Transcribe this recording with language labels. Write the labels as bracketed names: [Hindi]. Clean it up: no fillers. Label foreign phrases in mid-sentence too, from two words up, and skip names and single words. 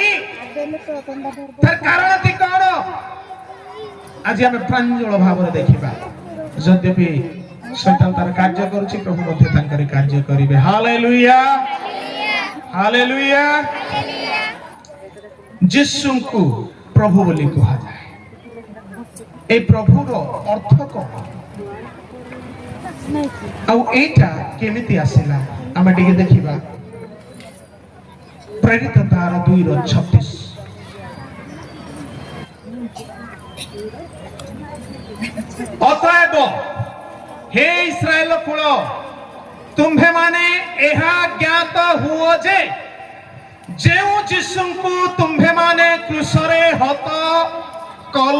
[Odia] ତାର କାରଣଟି କଣ? ଆଜି ଆମେ ପ୍ରାଞ୍ଜଳ ଭାବରେ ଦେଖିବା। ଯଦ୍ୟପି ଶୈତାନ ତାର କାର୍ଯ୍ୟ କରୁଛି, ପ୍ରଭୁ ମଧ୍ୟ ତାଙ୍କର କାର୍ଯ୍ୟ କରିବେ। ହାଲେଲୁୟା, ହାଲେଲୁୟା। ଯୀଶୁଙ୍କୁ ପ୍ରଭୁ ବୋଲି କୁହାଯାଏ। ଏଇ ପ୍ରଭୁର ଅର୍ଥ କଣ ଆଉ ଏଇଟା କେମିତି ଆସିଲା ଆମେ ଟିକେ ଦେଖିବା। ପ୍ରେରିତ ତାର 2:36 ଅତଏବ ହେ ଇସ୍ରାଏଲ କୁଳ ତୁମ୍ଭେମାନେ ଏହା ଜ୍ଞାତ ହୁଅ ଯେ ଯେଉଁ ଯୀଶୁଙ୍କୁ ତୁମ୍ଭେମାନେ କ୍ରୁଶରେ ହତ କଲ।